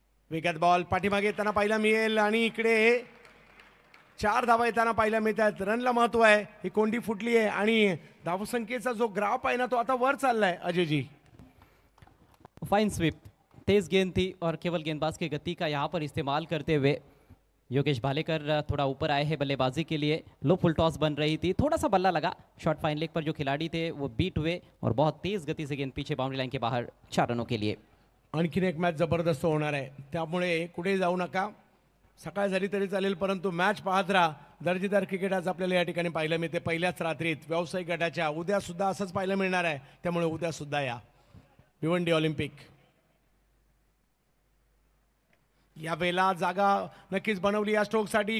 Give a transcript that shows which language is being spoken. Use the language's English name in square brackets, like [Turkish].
[Marathi] वेगात बॉल पाठीमागे येताना पाहायला मिळेल आणि इकडे 4 धावा येताना पाहायला मिळतात. रनला महत्व आहे. ही कोंडी फुटली आहे आणि धावसंख्येचा जो ग्राफ आहे ना तो आता वर चाललाय. अजयजी, [Hindi] फाइन स्वीप, तेज गेंद थी और केवल गेंदबाज की गति का यहाँ पर इस्तेमाल करते हुए योगेश भालेकर थोड़ा ऊपर आए हैं बल्लेबाजी के लिए. लो फुल टॉस बन रही थी, थोड़ा सा बल्ला लगा. शॉर्ट फाइन लेग पर जो खिलाड़ी थे वो बीट हुए और बहुत तेज गति से गेंद पीछे बाउंड्री लाइन के बाहर 4 रनों के लिए. [Marathi] आणखीन एक मॅच जबरदस्त होणार आहे, त्यामुळे कुठे जाऊ नका. सकाळ झाली तरी चालेल, परंतु मॅच पाहत राहा. दर्जेदार क्रिकेट आज आपल्याला या ठिकाणी पाहायला मिळते. पहिल्याच रात्रीत व्यावसायिक गटाच्या उद्या सुद्धा असंच पाहायला मिळणार आहे, त्यामुळे उद्या सुद्धा या. भिवंडी ऑलिम्पिक या वेळेला जागा नक्कीच बनवली या स्ट्रोकसाठी.